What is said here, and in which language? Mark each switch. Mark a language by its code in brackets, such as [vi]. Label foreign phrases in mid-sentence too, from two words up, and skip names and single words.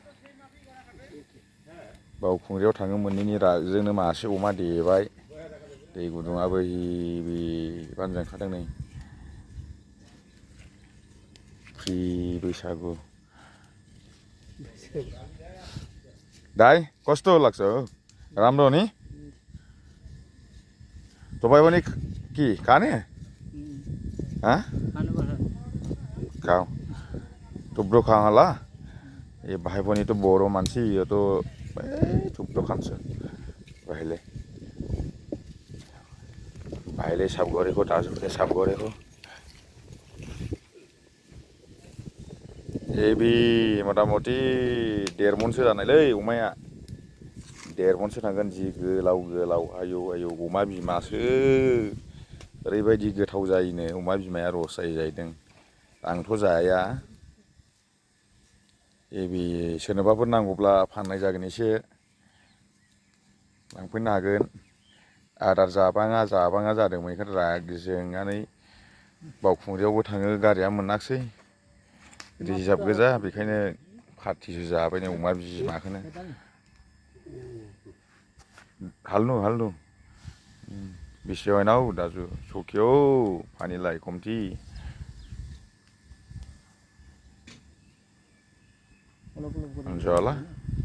[brx] बावखुंग्रियाव थाङो मोनैनि रागजोंनो मासे अमा देबाय। दै गुदुङाबो हिबिबानो जोंखादों नै। [ne] फ्रि बैसागु दाय कस्तो लाग्छ राम्रो नि तपाईँ पनि के खाने खाऊ थुप्रो खाऊ होला ए भाइ पनि त बडो मान्छे यो त थुप्रो खान्छ भाइले साफ गरेको दाजुले साफ गरेको [brx] हेभी मटामटी 1.5 मनसो जानायलै अमाया 1.5 मनसो थांगोन जि गोलाव गोलाव आयौ आयौ अमा बिमासो ओरैबायदि गोथाव जायोनो अमा बिमाया रस जायो जाहैदों आंथ' जाया हेभी सोरनोबाफोर नांगौब्ला फाननाय जागोन एसे लांफैनो हागोन आदार जाबाङा जादोंमोन बेखायनो राग जोंनानै बावखुंग्रियावबो थाङो गारिया मोनाखिसै रिजार्भ गोजा बेखायनो पार्टिसो जाबाय नै अमा बिमाखौनो हाल्नु बिसिवाइनाव [ne] दाजु सकियो पानीलाई कम्ती हुन्छ होला